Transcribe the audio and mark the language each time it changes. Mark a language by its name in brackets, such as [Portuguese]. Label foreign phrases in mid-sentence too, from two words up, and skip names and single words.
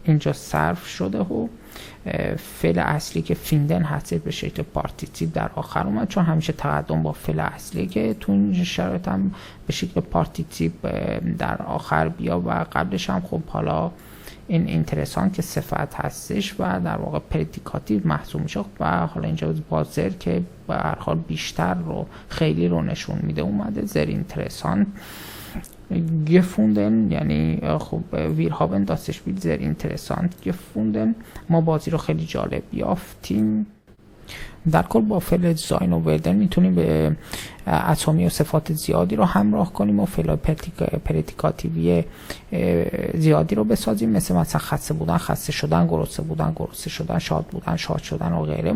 [Persian] اینجا صرف شده و فعل اصلی که فیندن هست به شکل پارتیسیپ در آخر اومد، چون همیشه تقدم با فعل اصلی که تو این شرایط هم به شکل پارتیسیپ در آخر بیا و قبلش هم خب حالا این اینترسان که صفت هستش و در واقع پردیکاتیو محسوب میشه و حالا اینجا با زر که به هر حال بیشتر رو خیلی رو نشون میده اومده. [German] sehr interessant gefunden، [Persian] یعنی خب [German] wir haben das Spiel sehr interessant gefunden، [Persian] ما بازی رو خیلی جالب یافتیم. در کل با فعل زاین و ولدن میتونیم به اسامی و صفات زیادی رو همراه کنیم و فعل پردیکاتیوی زیادی رو بسازیم، مثلا خسته بودن، خسته شدن، گرسنه بودن، گرسنه شدن، شاد بودن، شاد شدن و غیره.